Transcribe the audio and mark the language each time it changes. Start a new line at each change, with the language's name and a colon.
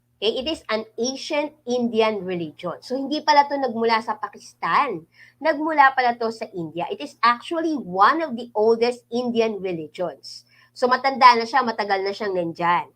English: Okay, it is an ancient Indian religion.
Filipino: So, hindi pala ito nagmula sa Pakistan. Nagmula pala ito sa India.
English: It is actually one of the oldest Indian religions.
Filipino: So, matanda na siya, matagal na siyang nandyan.